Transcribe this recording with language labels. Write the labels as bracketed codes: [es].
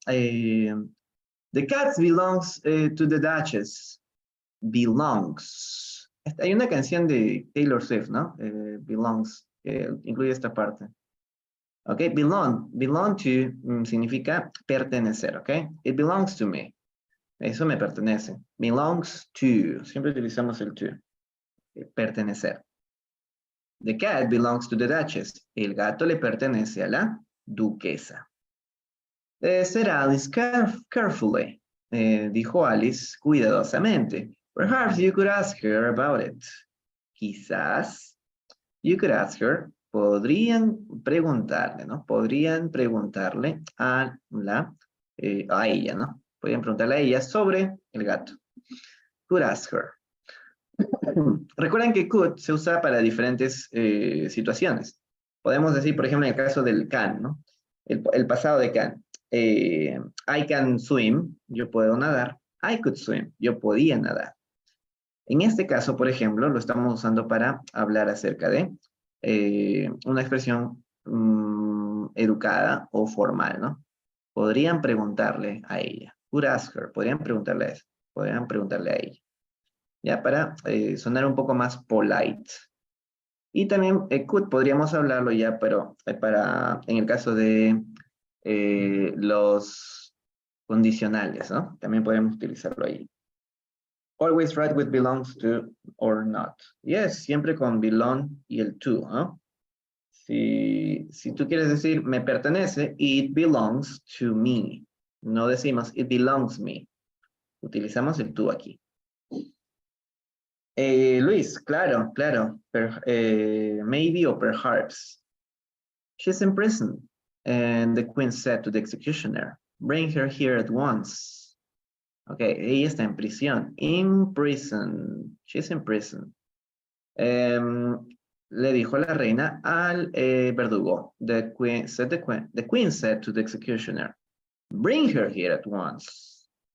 [en] The cat belongs to the Duchess. Belongs. [es] Hay una canción de Taylor Swift, ¿no? Belongs, que incluye esta parte. Ok, belong to significa pertenecer, ok? [en] It belongs to me. [es] Eso me pertenece. Belongs to. Siempre utilizamos el to. Pertenecer. [en] The cat belongs to the Duchess. [es] El gato le pertenece a la duquesa. [en] Said Alice carefully. [es] Dijo Alice cuidadosamente. [en] Perhaps you could ask her about it. Quizás you could ask her. [es] Podrían preguntarle, ¿no? Podrían preguntarle a ella, ¿no? Podrían preguntarle a ella sobre el gato. [en] Could ask her. [es] Recuerden que could se usa para diferentes situaciones. Podemos decir, por ejemplo, en el caso del can, ¿no? El pasado de can. [en] I can swim, [es] yo puedo nadar. [en] I could swim, [es] yo podía nadar. En este caso, por ejemplo, lo estamos usando para hablar acerca de una expresión educada o formal, ¿no? Podrían preguntarle a ella. [en] Could ask her, [es] podrían preguntarle a eso. Podrían preguntarle a ella. Ya, para sonar un poco más polite. Y también could podríamos hablarlo ya, pero en el caso de los condicionales, ¿no? También podemos utilizarlo ahí. [en] Always write with belongs to or not. [es] Yes, siempre con belong y el to, ¿no? Si tú quieres decir me pertenece, [en] it belongs to me. [es] No decimos [en] it belongs me. [es] Utilizamos el to aquí. Luis, claro. [en] Maybe or perhaps. She's in prison. And the queen said to the executioner, bring her here at once. Ok, [es] ella está en prisión. [en] In prison. She's in prison. [es] Le dijo la reina al verdugo. [en] The queen said to the executioner, bring her here at once.